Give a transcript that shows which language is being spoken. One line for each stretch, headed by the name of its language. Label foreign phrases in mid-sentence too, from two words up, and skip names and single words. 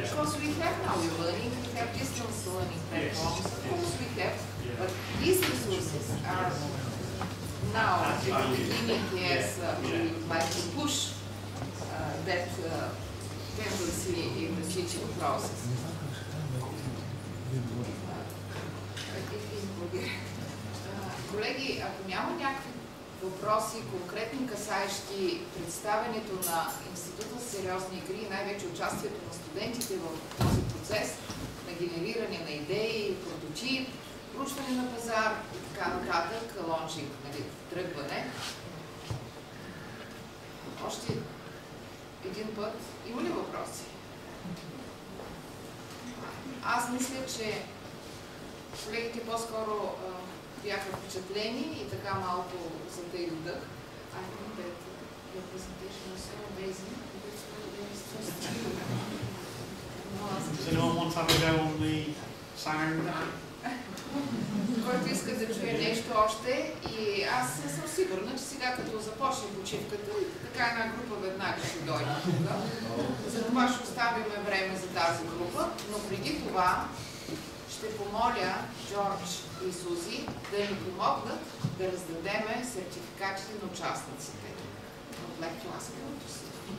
English: Because we have now learning, we have distance learning platforms, of course we have, Yeah. but these resources are now at the beginning, yes, we would like to push that tendency in the teaching process.
Bulgarian: Колеги, ако няма някакви въпроси, конкретни касаещи представянето на Института с сериозни игри и най-вече участието на студентите в този процес на генериране на идеи, прототип, проучване на пазар и така нататък, лончинг, тръгване. Още един път. Има ли въпроси? Аз мисля, че колегите по-скоро бяха впечатлени и така малко затейли дъх.
English: I think that your presentation was so amazing. Does anyone want to have a go on the sound?
Bulgarian: Който иска да чуе нещо още, и аз съм сигурна, че сега като започне почивката, така една група веднага ще дойде тук. Затова ще оставим време за тази група, но преди това ще помоля Джордж и Сузи да ни помогнат да раздадеме сертификатите на участниците от лекторското си.